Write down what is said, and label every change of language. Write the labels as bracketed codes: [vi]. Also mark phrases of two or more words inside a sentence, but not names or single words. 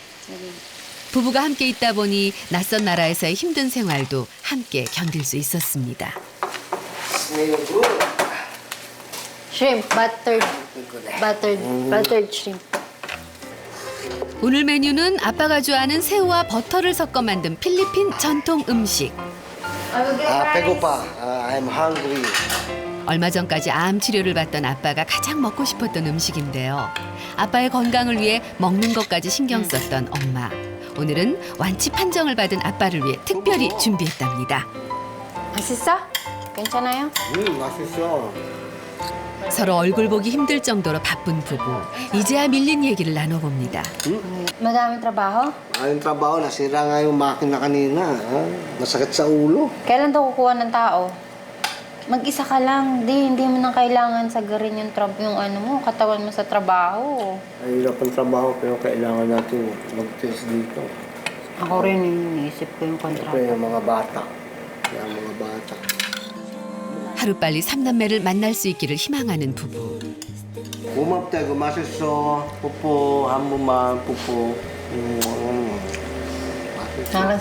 [ko] 부부가 함께 있다 보니 낯선 나라에서의 힘든 생활도 함께 견딜 수 있었습니다. [en] Shrimp, buttered shrimp. [ko] 오늘 메뉴는 아빠가 좋아하는 새우와 버터를 섞어 만든 필리핀 전통 음식. 배고파. [en] I'm hungry. [ko] 얼마 전까지 암 치료를 받던 아빠가 가장 먹고 싶었던 음식인데요. 아빠의 건강을 위해 먹는 것까지 신경 썼던 엄마. 오늘은 완치 판정을 받은 아빠를 위해 특별히 준비했답니다. 맛있어? 괜찮아요? 맛있어. 서로 얼굴 보기 힘들 정도로 바쁜 부부. 이제야 밀린 얘기를 나눠봅니다. [tl] Madaming trabaho? Ayong trabaho, nasira nga yung makina kanina. Masakit sa ulo. Kailan daw kukuha ng tao? Mag-isa ka lang. Hindi mo nang kailangan sagarin yung katawan mo sa trabaho. Ay, hirap ang trabaho pero kailangan natin mag-test dito. Ako rin iniisip ko yung kontrata. Siyempre, yung mga bata. Yung mga bata. [ko] 하루빨리 삼남매를 만날 수 있기를 희망하는 부부. 고맙다고 맛있어. 뽀뽀 한 번만 뽀뽀. 맛있어.